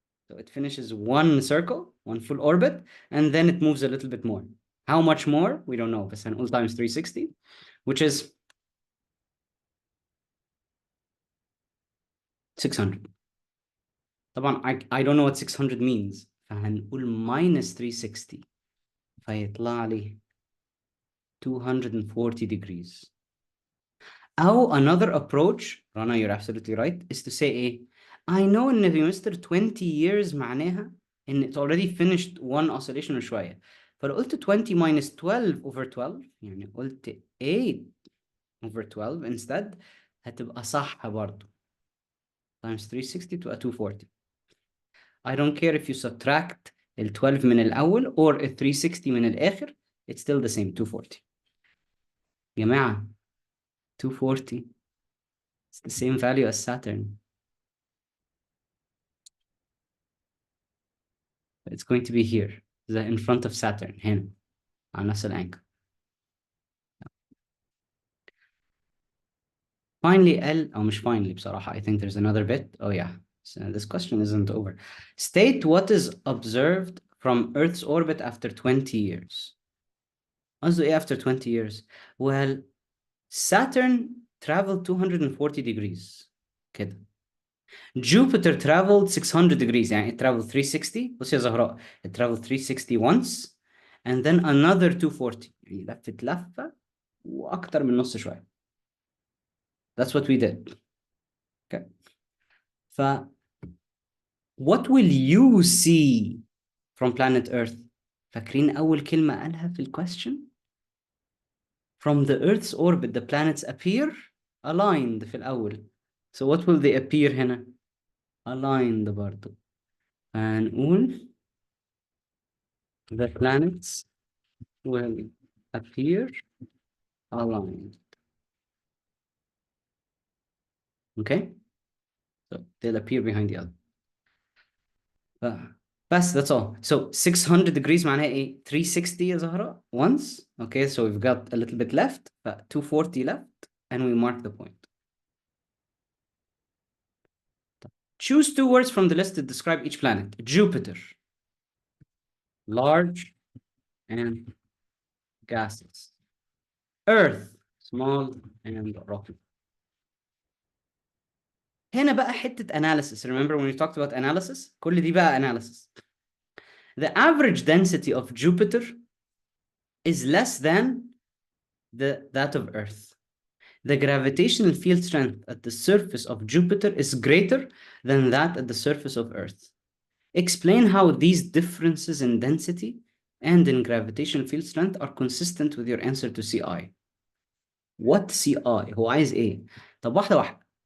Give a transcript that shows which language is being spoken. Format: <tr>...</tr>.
<en>So it finishes one circle, one full orbit, and then it moves a little bit more. How much more? We don't know.</en> <ar>بس هنقول</ar> <en>times 360, which is 600.</en> <ar>طبعا</ar> <en>I don't know what 600 means.</en> <ar>فهنقول</ar> <en>minus 360.</en> <ar>فيطلع لي 240 degrees.</ar> <en>أو another approach, Rana, you're absolutely right, is to say</en> <ar>إيه?</ar> <en>I know</en> <ar>إن في مستر</ar> <en>20 years</en> <ar>معناها إن</ar> <en>it already finished one oscillation</en> <ar>شوية. فلو قلت</ar> <en>20 minus 12 over 12</en> <ar>يعني قلت</ar> <en>8 over 12 instead</en> <ar>هتبقى صح برضو.</ar> <en>Times 360 to a 240. I don't care if you subtract ال 12</en> <ar>من الأول</ar> <en>or ال 360</en> <ar>من الآخر,</ar> <en>it's still the same 240.</en> <ar>جماعة</ar> <en>240 it's the same value as Saturn. It's going to be here, in front of Saturn</en> <ar>هنا على نفس الانجل.</ar> <en>Finally L</en> <ar>أو مش</ar> <en>finally بصراحة. I think there's another bit. Oh yeah, so this question isn't over. State what is observed from Earth's orbit after 20 years.</en> <ar>قصده إيه</ar> <en>after 20 years? Well, Saturn traveled 240 degrees</en> <ar>كده.</ar> <en>Jupiter traveled 600 degrees</en> <ar>يعني</ar> <en>it traveled 360.</en> <ar>بصي يا زهراء,</ar> <en>it traveled 360 once and then another 240</en> <ar>يعني لفت لفة وأكتر من نص شوية.</ar> <en>That's what we did. Okay. What will you see from planet Earth?</en> <ar>فاكرين أول كلمة قالها في question?</ar> <en>From the Earth's orbit, the planets appear aligned</en> <ar>في الأول.</ar> <en>So what will they appear</en> <ar>هنا?</ar> <en>Aligned</en> <ar>برضو. هنقول</ar> <en>the planets will appear aligned. Okay, so they'll appear behind the other.</en> <ar>بس</ar> <en>that's all. So 600 degrees</en> <ar>معناها ايه؟ 360 يا زهرة</ar> <en>once. Okay, so we've got a little bit left, 240 left, and we mark the point. Choose two words from the list to describe each planet. Jupiter, large and gaseous. Earth, small and rocky.</en> <ar>هنا بقى حتة analysis.</ar> <en>Remember when we talked about analysis?</en> <ar>كل دي بقى analysis.</ar> <en>The average density of Jupiter is less than that of Earth. The gravitational field strength at the surface of Jupiter is greater than that at the surface of Earth. Explain how these differences in density and in gravitational field strength are consistent with your answer to CI. What CI؟</en> <ar>هو عايز ايه؟ طب واحدة واحدة.</ar>